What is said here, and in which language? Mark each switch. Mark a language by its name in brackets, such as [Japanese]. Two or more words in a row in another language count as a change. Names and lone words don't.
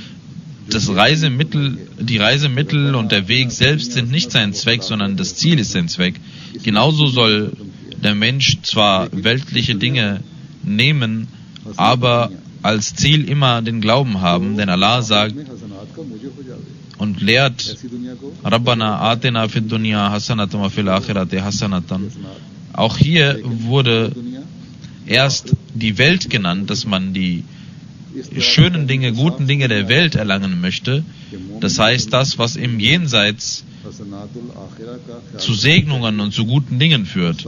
[German] Die Reisemittel und der Weg selbst sind nicht sein Zweck, sondern das Ziel ist sein Zweck. Genauso soll der Mensch zwar weltliche Dinge nehmen, aber als Ziel immer den Glauben haben, denn Allah sagt und lehrt [Arabic] ربنا آتنا في الدنيا حسنة وفي الآخرة حسنة. [German] Auch hier wurde erst die Welt genannt, dass man die schönen Dinge, guten Dinge der Welt erlangen möchte. Das heißt, das, was im Jenseits zu Segnungen und zu guten Dingen führt.